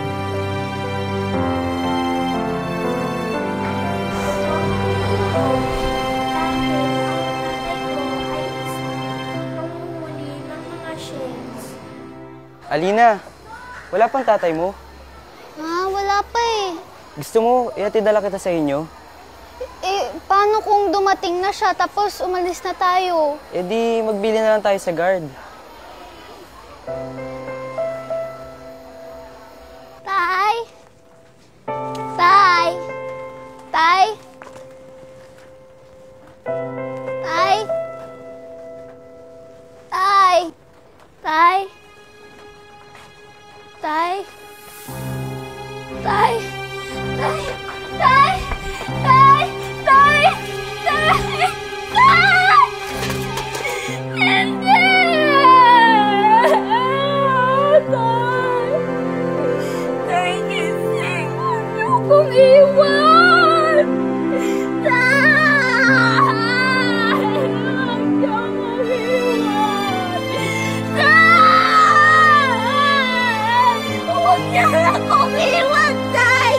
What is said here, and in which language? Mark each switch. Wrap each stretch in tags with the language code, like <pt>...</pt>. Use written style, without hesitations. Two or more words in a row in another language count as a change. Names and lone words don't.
<tl>Alina, wala pang tatay mo? Wala pa eh. Gusto mo, ihatid na lang kita sa inyo? Eh, paano kung dumating na siya tapos umalis na tayo? E di, magbili na lang tayo sa guard. Tay? Tay? Tay? Tay? Tay? Tay? Tay? Tay? Tay? Tay? Tay? Tay? Tay? Tay? Hindi! Tay! Tay, gising! Huwag niyo kong iwan! Tay! Huwag niyo kong iwan! Tay! Huwag niyo akong iwan, Tay!</tl>